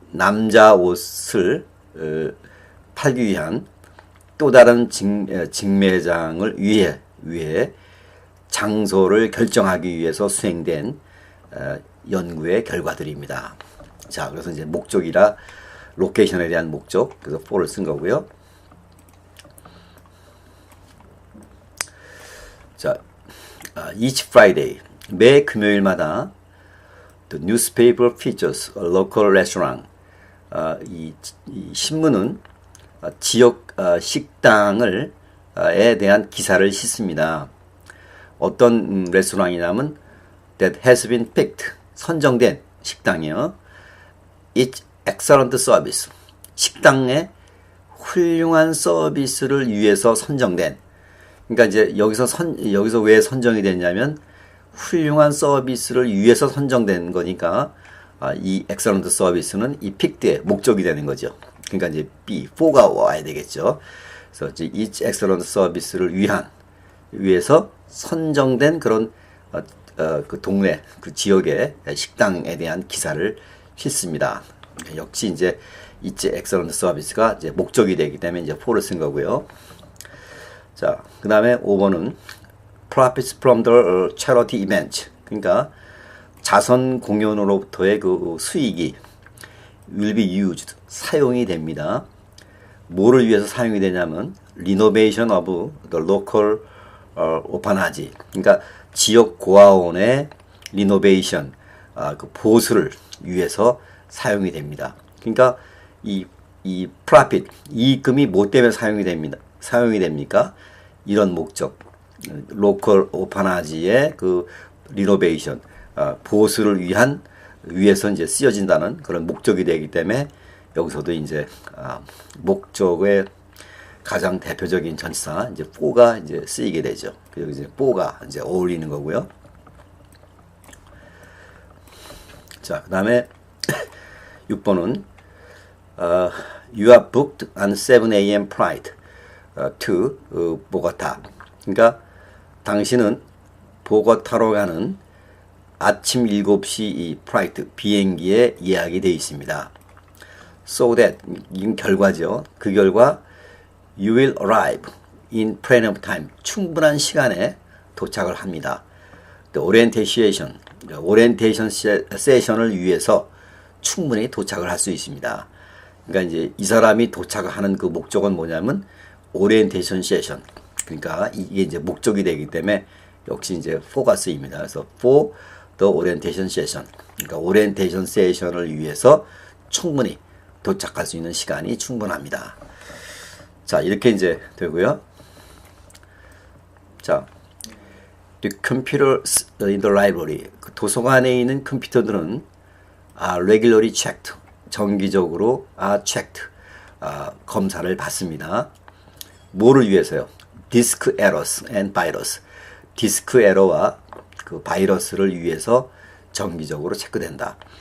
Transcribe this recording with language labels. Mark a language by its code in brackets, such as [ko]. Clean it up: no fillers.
[ko] 남자 옷을 팔기 위한 또 다른 직매장을 위해 장소를 결정하기 위해서 수행된 연구의 결과들입니다. 자, 그래서 이제 목적이라 로케이션에 대한 목적, 그래서 for를 쓴 거고요. [en] 자, each Friday, [ko] 매 금요일마다 [en] the newspaper features a local restaurant. [ko] 이 신문은 지역 식당을 에 대한 기사를 싣습니다. 어떤 레스토랑이냐면 [en] that has been picked, [ko] 선정된 식당이요. [en] Its excellent service, [ko] 식당의 훌륭한 서비스를 위해서 선정된. 그러니까 이제 여기서 왜 선정이 됐냐면 훌륭한 서비스를 위해서 선정된 거니까 이 excellent 서비스는 이 picked의 목적이 되는 거죠. 그러니까 이제 for가 와야 되겠죠. 그래서 이제 each excellent 서비스를 위해서 선정된 그런 그 동네, 그 지역의 식당에 대한 기사를 싣습니다. 역시 이제 each excellent 서비스가 이제 목적이 되기 때문에 이제 for를 쓴 거고요. 자, 그 다음에 5번은 [en] profits from the charity event. [ko] 그러니까 자선 공연으로부터의 그 수익이 [en] will be used, [ko] 사용이 됩니다. 뭐를 위해서 사용이 되냐면 [en] renovation of the local orphanage. [ko] 그러니까 지역 고아원의 리노베이션, 그 보수를 위해서 사용이 됩니다. 그러니까 이 profit, 이익금이 뭐 때문에 사용이 됩니까? 이런 목적, 로컬 오파나지의 그 리노베이션, 보수를 위해서 이제 쓰여진다는 그런 목적이 되기 때문에 여기서도 이제 목적의 가장 대표적인 전치사 이제 for가 이제 쓰이게 되죠. 그리고 이제 for가 이제 어울리는 거고요. 자, 그다음에 6번은 [en] you are booked on 7 a.m. flight to 보고타. [ko] 그러니까 당신은 보고타로 가는 아침 7시 이 플라이트 비행기에 예약이 되어 있습니다. [en] So that, [ko] 이건 결과죠. 그 결과 [en] you will arrive in plenty of time. [ko] 충분한 시간에 도착을 합니다. 오리엔테이션 세션을 위해서 충분히 도착을 할 수 있습니다. 그러니까 이제 이 사람이 도착하는 그 목적은 뭐냐면 오리엔테이션 세션. 그러니까 이게 이제 목적이 되기 때문에 역시 이제 for가 쓰입니다. 그래서 [en] for the orientation session. [ko] 그러니까 오리엔테이션 세션을 위해서 충분히 도착할 수 있는 시간이 충분합니다. 자, 이렇게 이제 되고요. [en] 자, the computers in the library. [ko] 그 도서관에 있는 컴퓨터들은 [en] regularly checked. [ko] 정기적으로 checked. 검사를 받습니다. 뭐를 위해서요? 디스크 에러스 and 바이러스. 디스크 에러와 그 바이러스를 위해서 정기적으로 체크된다.